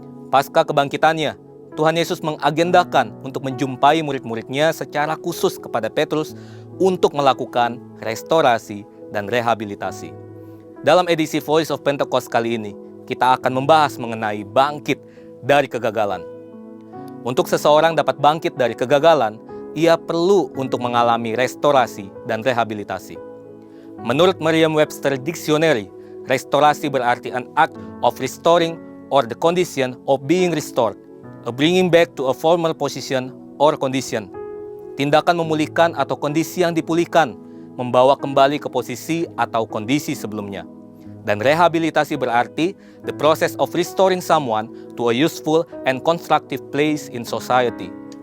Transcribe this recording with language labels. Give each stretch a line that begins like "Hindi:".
Indonesian: Pasca kebangkitannya, Tuhan Yesus mengagendakan untuk menjumpai murid-muridnya secara khusus kepada Petrus untuk melakukan restorasi dan rehabilitasi. Dalam edisi Voice of Pentecost kali ini, kita akan membahas mengenai bangkit dari kegagalan. Untuk seseorang dapat bangkit dari kegagalan, ia perlu untuk mengalami restorasi dan rehabilitasi. Menurut Merriam-Webster Dictionary, restorasi berarti
English: an act of restoring or the condition of being restored, a bringing back to a former position or condition.
Indonesian: Tindakan memulihkan atau kondisi yang dipulihkan, membawa kembali ke posisi atau kondisi sebelumnya. Dan rehabilitasi berarti
English: the process of restoring someone to a useful and constructive place in society.